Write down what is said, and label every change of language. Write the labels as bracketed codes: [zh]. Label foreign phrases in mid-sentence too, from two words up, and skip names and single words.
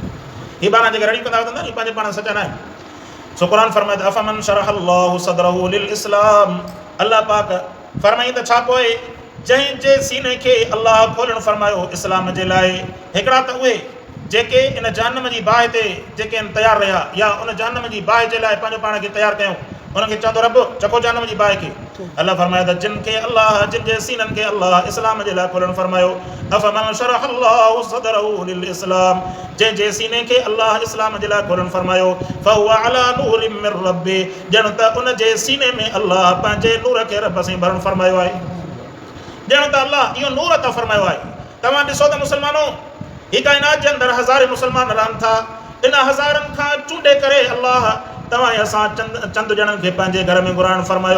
[sd] हीअ बाना जेके रड़ी कंदा वठंदा नी पंहिंजे पाण सचा न आहिनि। सो क़ुरान फरमाए त [ar] أفمن شرح الله صدره للإسلام, [sd] अल्लाह पाक फरमाई त छा पोइ जंहिंजे सीने खे अल्लाह खोलणु फरमायो इस्लाम जे लाइ, हिकिड़ा त उहे जेके इन जहन्नम जी बाहि ते जेके आहिनि तयारु रहिया या उन जहन्नम जी बाहि जे लाइ पंहिंजो पाण खे तयारु कयूं, उनखे चवंदो रब चको जहन्नम जी बाहि खे। अल्लाह फरमाए त जिन खे अल्लाह जिन जे सीननि खे अल्लाह इस्लाम जे लाइ खोलणु फरमायो, [ar] أفمن شرح الله صدره للإسلام, [sd] जंहिंजे सीने खे अल्लाह इस्लाम जे लाइ खोलणु फरमायो, [ar] فهو على نور من ربه, [sd] ॼण त उन जे सीने में अल्लाह पंहिंजे नूर खे रब सां भरणु फरमायो आहे। ॼण त अल्लाह इहो नूर अता फरमायो आहे। तव्हां ॾिसो त मुस्लमानो ही काइनात जे अंदरि हज़ारे मुस्लमान रहनि था, इन हज़ारनि खां चूंडे करे अल्लाह तव्हां असां चंद ॼणनि खे पंहिंजे घर में घुराइणु फरमायो।